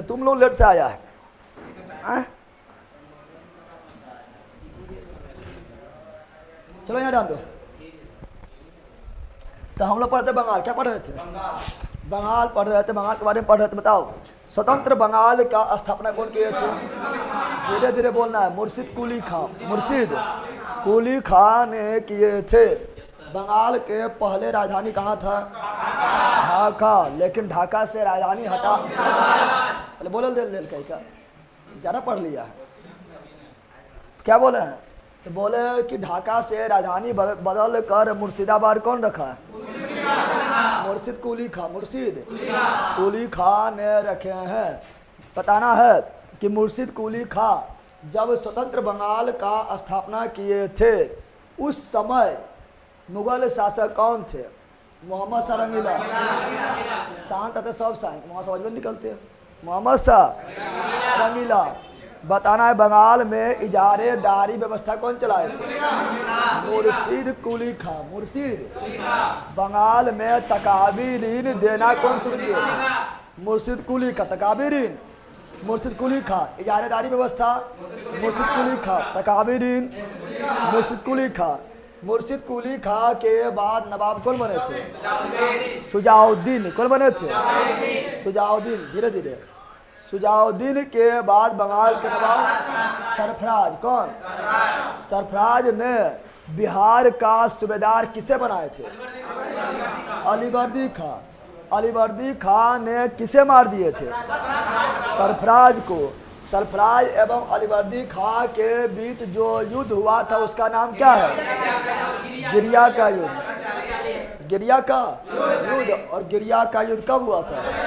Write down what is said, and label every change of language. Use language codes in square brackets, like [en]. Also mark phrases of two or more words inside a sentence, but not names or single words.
[hi] तुम लोग लेट से आया है। चलो यहाँ डाल दो। तो हम लोग पढ़ते बंगाल, क्या पढ़ रहे थे? बंगाल पढ़ रहे थे। बंगाल के बारे में पढ़ रहे थे। बताओ स्वतंत्र बंगाल का स्थापना कौन किए थे? धीरे धीरे बोलना है। मुर्शिद कुली खां। मुर्शिद कुली खां ने किए थे। बंगाल के पहले राजधानी कहाँ था? ढाका। लेकिन ढाका से राजधानी हटा। अरे बोल दे का ज़्यादा पढ़ लिया। क्या बोले हैं? तो बोले कि ढाका से राजधानी बदल कर मुर्शिदाबाद कौन रखा है? मुर्शिद कुली खां। मुर्शिद कुली खां ने रखे हैं। बताना है कि मुर्शिद कुली खां जब स्वतंत्र बंगाल का स्थापना किए थे उस समय मुगल शासक कौन थे? मोहम्मद शाह रंगीला। शांत आते सब शांत, वहाँ समझ में निकलते हैं। मोहम्मद शाह रंगीला। बताना है बंगाल में इजारेदारी व्यवस्था कौन चलाए थे? मुर्शिद कुली खां। मुर्शिद। बंगाल में तकाबीरीन देना कौन शुरू किया? मुर्शिद कुली खां। तकाबीरीन मुर्शिद कुली खां। इजारेदारी व्यवस्था मुर्शिद कुली खां। तकाबीरीन मुर्शिद कुली खां। मुर्शिद कुली खां के बाद नवाब कौन बने थे? सुजाउद्दीन। कौन बने थे? सुजाउद्दीन। धीरे धीरे। सुजाउद्दीन के बाद बंगाल के नवाब सरफराज। कौन? सरफराज ने बिहार का सूबेदार किसे बनाए थे? अलीवर्दी खां। अलीवर्दी खां ने किसे मार दिए थे? सरफराज को। सरफराज एवं अलीवर्दी खां के बीच जो युद्ध हुआ था उसका नाम क्या है? गिरिया का युद्ध। गिरिया का युद्ध। और गिरिया का युद्ध कब हुआ था?